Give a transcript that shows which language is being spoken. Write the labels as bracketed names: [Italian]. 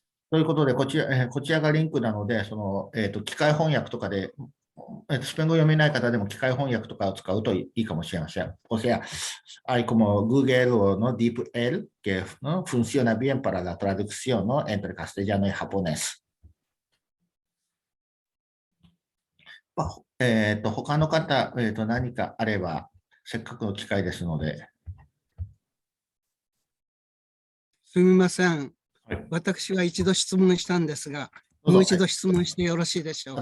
[Japanese] ということで、こちらがリンクなので、機械翻訳とかで、スペイン語読めない方でも機械翻訳とかを使うといいかもしれません。 [Spanish] O sea, hay como Google o ¿no? DeepL, que ¿no? funciona bien para la traducción, ¿no? entre castellano y japonés. [Japanese] 他の方、何かあれば、せっかくの機会ですので。すみません。はい、私は一度質問したんですが、もう一度質問してよろしいでしょうか。